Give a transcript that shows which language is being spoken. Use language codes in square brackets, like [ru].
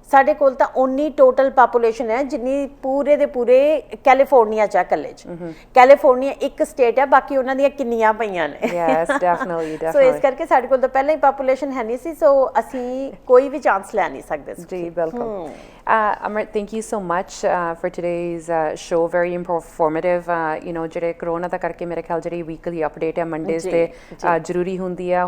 [pa] ਸਾਡੇ ਕੋਲ ਤਾਂ ਓਨੀ ਟੋਟਲ ਪਾਪੂਲੇਸ਼ਨ ਹੈ ਜਿੰਨੀ ਪੂਰੇ ਦੇ ਪੂਰੇ ਕੈਲੀਫੋਰਨੀਆ ਚ ਇਕੱਲੇ ਚ। ਕੈਲੀਫੋਰਨੀਆ ਇੱਕ ਸਟੇਟ ਹੈ, ਬਾਕੀ ਉਹਨਾਂ ਦੀਆਂ ਕਿੰਨੀਆਂ ਪਈਆਂ ਨੇ। [en] Yes, definitely. [pa] ਸੋ ਇਸ ਕਰਕੇ ਸਾਡੇ ਕੋਲ ਤਾਂ ਪਹਿਲਾਂ ਹੀ ਪਾਪੂਲੇਸ਼ਨ ਹੈ ਨਹੀਂ ਸੀ, ਸੋ ਅਸੀਂ ਕੋਈ ਵੀ ਚਾਂਸ ਲੈ ਨਹੀਂ ਸਕਦੇ ਸੀ। ਜੀ ਬਿਲਕੁਲ। [en] Amrit, thank you so much for today's show. Very informative. [pa] You know, ਜਿਹੜੇ ਕਰੋਨਾ ਦਾ ਕਰਕੇ ਮੇਰੇ ਖਿਆਲ ਜਿਹੜੀ ਵੀਕਲੀ ਅਪਡੇਟ ਹੈ ਮੰਡੇਜ਼ ਤੇ ਜ਼ਰੂਰੀ ਹੁੰਦੀ ਹੈ।